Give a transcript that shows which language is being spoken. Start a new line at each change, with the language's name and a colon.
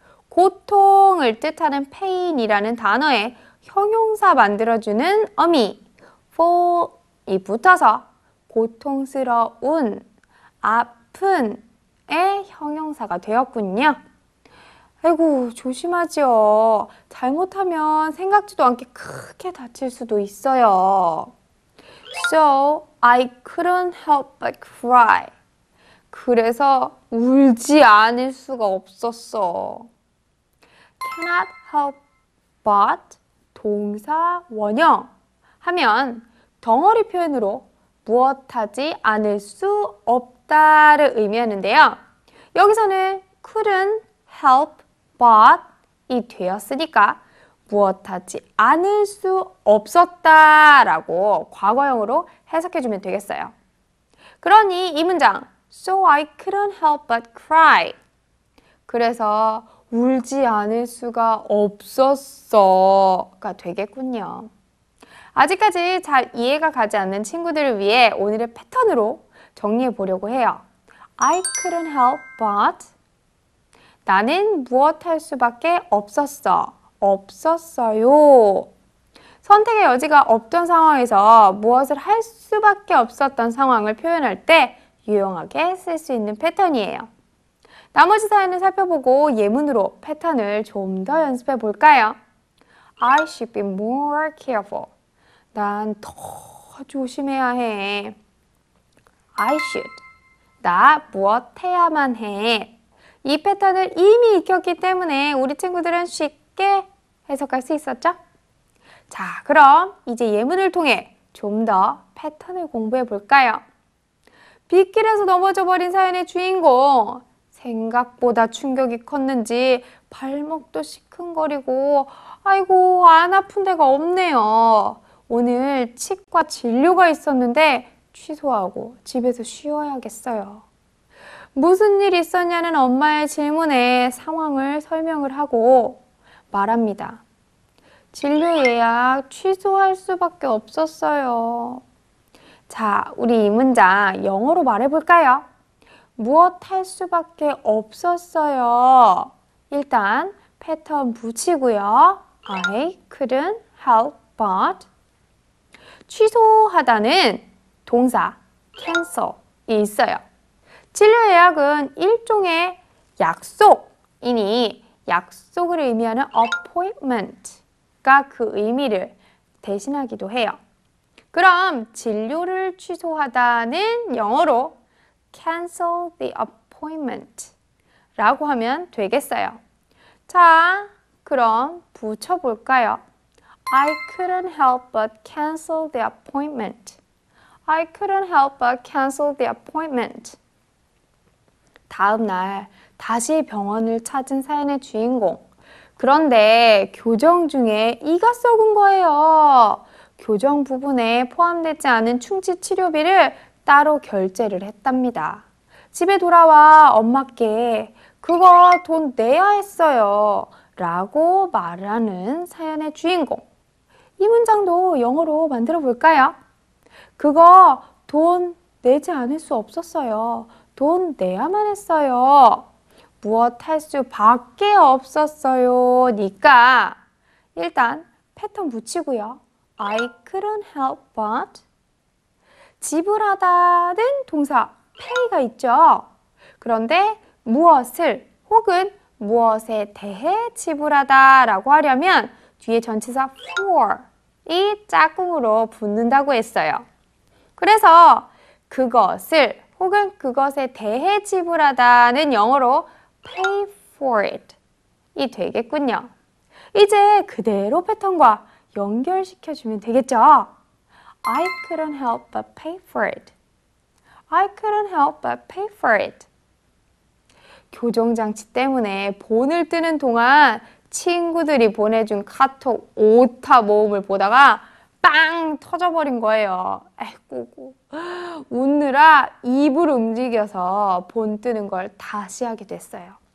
Korean: 고통을 뜻하는 pain이라는 단어에 형용사 만들어주는 어미 fall이 붙어서 고통스러운, 아픈의 형용사가 되었군요. 아이고 조심하죠. 잘못하면 생각지도 않게 크게 다칠 수도 있어요.
English: So I couldn't help but cry.
Korean: 그래서 울지 않을 수가 없었어. Cannot help but 동사 원형 하면 덩어리 표현으로 무엇하지 않을 수 없다를 의미하는데요. 여기서는 couldn't help but 이 되었으니까 무엇하지 않을 수 없었다라고 과거형으로 해석해주면 되겠어요. 그러니 이 문장
English: So I couldn't help but cry.
Korean: 그래서 울지 않을 수가 없었어가 되겠군요. 아직까지 잘 이해가 가지 않는 친구들을 위해 오늘의 패턴으로 정리해 보려고 해요.
English: I couldn't help but
Korean: 나는 무엇할 수밖에 없었어. 없었어요. 선택의 여지가 없던 상황에서 무엇을 할 수밖에 없었던 상황을 표현할 때 유용하게 쓸 수 있는 패턴이에요. 나머지 사연을 살펴보고 예문으로 패턴을 좀 더 연습해 볼까요?
English: I should be more careful.
Korean: 난 더 조심해야 해.
English: I should.
Korean: 나 무엇 해야만 해. 이 패턴을 이미 익혔기 때문에 우리 친구들은 쉽게 해석할 수 있었죠? 자, 그럼 이제 예문을 통해 좀 더 패턴을 공부해 볼까요? 빗길에서 넘어져 버린 사연의 주인공. 생각보다 충격이 컸는지 발목도 시큰거리고 아이고 안 아픈 데가 없네요. 오늘 치과 진료가 있었는데 취소하고 집에서 쉬어야겠어요. 무슨 일 있었냐는 엄마의 질문에 상황을 설명을 하고 말합니다. 진료 예약 취소할 수밖에 없었어요. 자, 우리 이 문장 영어로 말해볼까요? 무엇 할 수밖에 없었어요. 일단 패턴 붙이고요.
English: I couldn't help but
Korean: 취소하다는 동사 cancel이 있어요. 진료 예약은 일종의 약속이니 약속을 의미하는 appointment가 그 의미를 대신하기도 해요. 그럼 진료를 취소하다는 영어로
English: cancel the appointment
Korean: 라고 하면 되겠어요. 자, 그럼 붙여볼까요?
English: I couldn't help but cancel the appointment. I couldn't help but cancel the appointment.
Korean: 다음 날 다시 병원을 찾은 사연의 주인공. 그런데 교정 중에 이가 썩은 거예요. 교정 부분에 포함되지 않은 충치 치료비를 따로 결제를 했답니다. 집에 돌아와 엄마께 그거 돈 내야 했어요 라고 말하는 사연의 주인공. 이 문장도 영어로 만들어 볼까요? 그거 돈 내지 않을 수 없었어요. 돈 내야만 했어요. 무엇 할 수밖에 없었어요 니까 일단 패턴 붙이고요.
English: I couldn't help but
Korean: 지불하다는 동사 pay가 있죠. 그런데 무엇을 혹은 무엇에 대해 지불하다 라고 하려면 뒤에 전치사 for 이 짝꿍으로 붙는다고 했어요. 그래서 그것을 혹은 그것에 대해 지불하다는 영어로
English: pay for it
Korean: 이 되겠군요. 이제 그대로 패턴과 연결시켜주면 되겠죠.
English: I couldn't help but pay for it. I couldn't help but pay for it.
Korean: 교정장치 때문에 본을 뜨는 동안 친구들이 보내준 카톡 오타 모음을 보다가 빵 터져버린 거예요. 아이고 웃느라 입을 움직여서 본 뜨는 걸 다시 하게 됐어요.